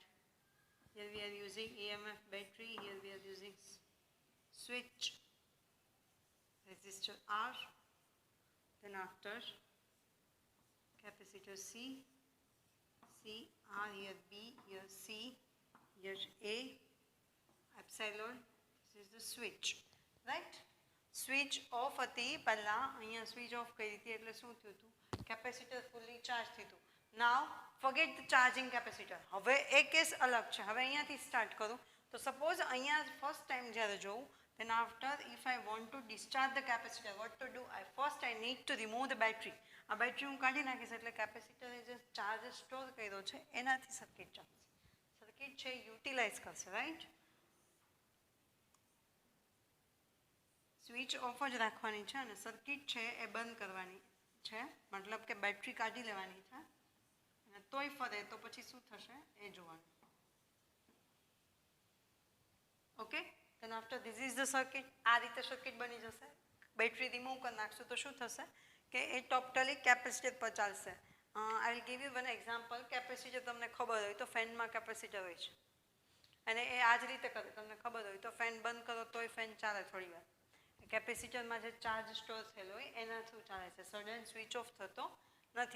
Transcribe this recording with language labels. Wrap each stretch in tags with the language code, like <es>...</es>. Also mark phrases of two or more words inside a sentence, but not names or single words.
<en>Here we are using EMF battery, here we are using switch, resistor R, then after capacitor C, R, here B, here C, here A, epsilon, this is the switch, right. Switch off</en> <gu>હતી પહેલા, અહીંયા</gu> <en>switch off</en> <gu>કરી હતી એટલે શું થયું હતું,</gu> <en>capacitor fully charge</en> <gu>થયું.</gu> <en>Now forget the charging capacitor.</en> <gu>હવે એક કેસ અલગ છે. હવે અહીંયાથી સ્ટાર્ટ કરું તો સપોઝ અહીંયા</gu> <en>first time</en> <gu>જ્યારે જોઉં,</gu> <en>then after if I want to discharge the capacitor, what to do? I need to remove the battery.</en> <gu>આ બેટરી હું કાઢી નાખીશ એટલે કેપેસિટરે જે ચાર્જ સ્ટોર કર્યો છે એનાથી સર્કિટ ચાલશે. સર્કિટ છે યુટિલાઇઝ કરશે, રાઈટ.</gu> <en>switch off</en> <gu>જ રાખવાની છે અને સર્કિટ છે એ બંધ કરવાની છે, મતલબ કે બેટરી કાઢી લેવાની છે અને તોય ફરે તો પછી શું થશે એ જોવાનું. ઓકે,</gu> <en>then after this is the circuit.</en> <gu>આ રીતે સર્કિટ બની જશે.</gu> <en>battery remove</en> <gu>કરી નાખશું તો શું થશે કે એ ટોટલી કેપેસિટર પર ચાલશે.</gu> <en>I will give you one example.</en> <gu>કેપેસિટર તમને ખબર હોય તો ફેનમાં કેપેસિટર હોય છે અને એ આ જ રીતે કરે. તમને ખબર હોય તો ફેન બંધ કરો તોય ફેન ચાલે થોડી વાર. કેપેસિટરમાં જે ચાર્જ સ્ટોર થયેલો હોય એના થ્રુ ચાલે છે,</gu> <en>sudden switch off</en> <gu>થતો નથી.</gu>